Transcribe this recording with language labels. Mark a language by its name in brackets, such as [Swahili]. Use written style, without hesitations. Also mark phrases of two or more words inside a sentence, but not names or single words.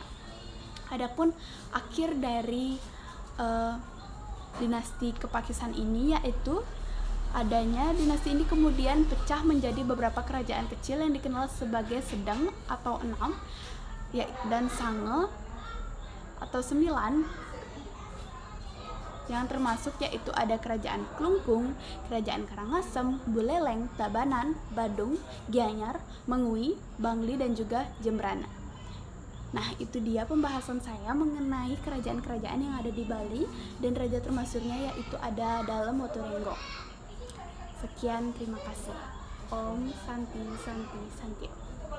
[Indonesian] Adapun akhir dari dinasti Kepakisan ini yaitu adanya dinasti ini kemudian pecah menjadi beberapa kerajaan kecil yang dikenal sebagai Sedang atau 6 dan Sange atau 9, yang termasuk yaitu ada Kerajaan Klungkung, Kerajaan Karangasem, Buleleng, Tabanan, Badung, Gianyar, Mengui, Bangli, dan juga Jembrana. Nah, itu dia pembahasan saya mengenai kerajaan-kerajaan yang ada di Bali dan raja termasyhurnya yaitu ada Dalem Motorenggo. Sekian, terima kasih. [Sanskrit] Om Santi Santi Santi.